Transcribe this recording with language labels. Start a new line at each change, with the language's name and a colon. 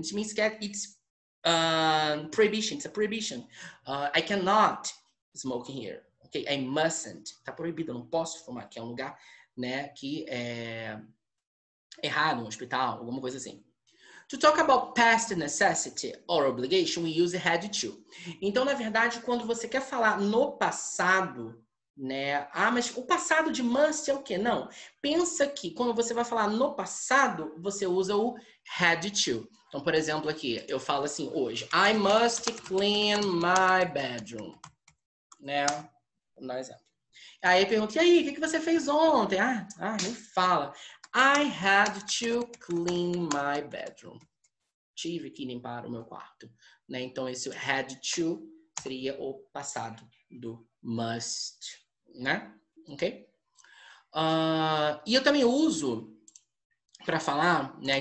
English: It means that it's prohibition. It's a prohibition. I cannot smoke in here. Ok? I mustn't.
Portuguese: Tá proibido, eu não posso fumar, que é um lugar, né, que é errado, um hospital, alguma coisa assim.
English: To talk about past necessity or obligation, we use had to.
Portuguese: Então, na verdade, quando você quer falar no passado, né? Mas o passado de must é o quê? Não. Pensa que quando você vai falar no passado, você usa o had to. Então, por exemplo, aqui, eu falo assim hoje,
English: I must clean my bedroom.
Portuguese: Né? Vamos dar um exemplo. Aí eu pergunto, e aí, o que você fez ontem? Nem fala.
English: I had to clean my bedroom.
Portuguese: Tive que limpar o meu quarto. Né? Então, esse had to seria o passado do must. Né? Ok? E eu também uso para falar, né?